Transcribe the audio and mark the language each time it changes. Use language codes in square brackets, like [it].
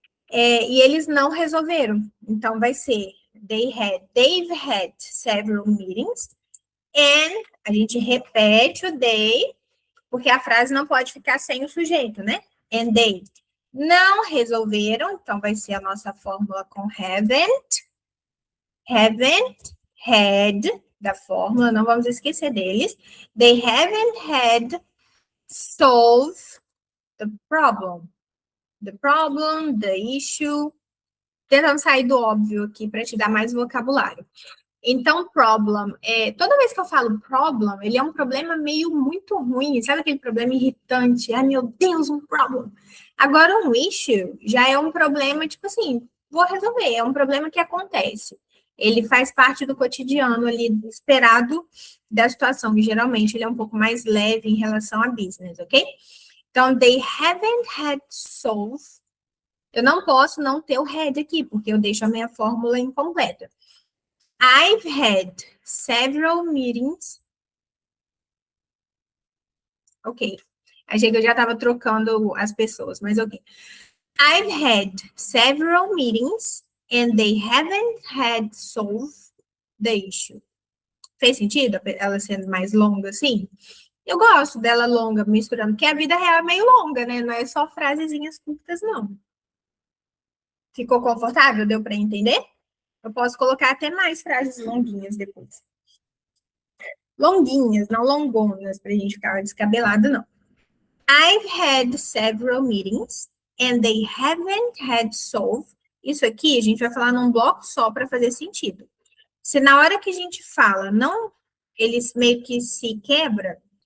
[pt] E eles não resolveram. Então, vai ser [en] they've had several meetings, and [pt] a gente repete o they, porque a frase não pode ficar sem o sujeito, né? And they não resolveram, então vai ser a nossa fórmula com haven't had, da fórmula, não vamos esquecer deles. [en] They haven't had solved the problem. The problem, the issue. [pt] Tentando sair do óbvio aqui para te dar mais vocabulário. Então, problem, toda vez que eu falo problem, ele é um problema meio muito ruim, sabe aquele problema irritante? Ai, meu Deus, um problem. Agora, um issue já é um problema, tipo assim, vou resolver, é um problema que acontece. Ele faz parte do cotidiano ali, esperado da situação, e geralmente ele é um pouco mais leve em relação a business, ok? Então, [en] they haven't had solved. [pt] Eu não posso não ter o had aqui, porque eu deixo a minha fórmula incompleta. [en] I've had several meetings. [pt] Ok. Achei que eu já estava trocando as pessoas, mas ok. [en] I've had several meetings and they haven't had solved the issue. [pt] Fez sentido ela sendo mais longa assim? Eu gosto dela longa, misturando, porque a vida real é meio longa, né? Não é só frasezinhas curtas, não. Ficou confortável? Deu para entender? Eu posso colocar até mais frases longuinhas depois. Longuinhas, não longonas, para a gente ficar descabelado, não. [en] I've had several meetings and they haven't had solved. [pt] Isso aqui a gente vai falar num bloco só para fazer sentido. Se na hora que a gente fala, não, eles meio que se quebra,